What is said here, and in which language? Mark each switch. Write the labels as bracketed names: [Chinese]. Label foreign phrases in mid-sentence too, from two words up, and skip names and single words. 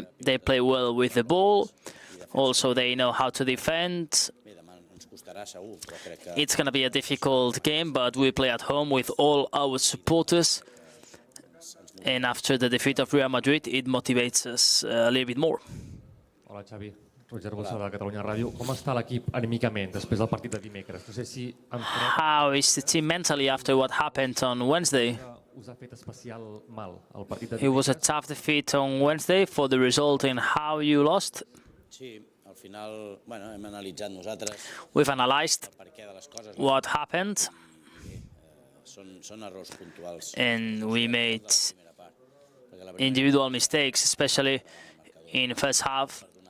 [English] They play well with the ball. Also, they know how to defend. It's going to be a difficult game, but we play at home with all our supporters. And after the defeat of Real Madrid, it motivates us a little bit more. [Catalan] Hola, Xavi. Roger Bossa de Catalunya Ràdio. Com està l'equip anímicament després del partit de dimecres? No sé si [English] How is the team mentally after what happened on Wednesday? [Catalan] us ha fet especial mal el partit de [English] It was a tough defeat on Wednesday for the result and how you lost. We've analyzed what happened, and we made individual mistakes, especially in the first half.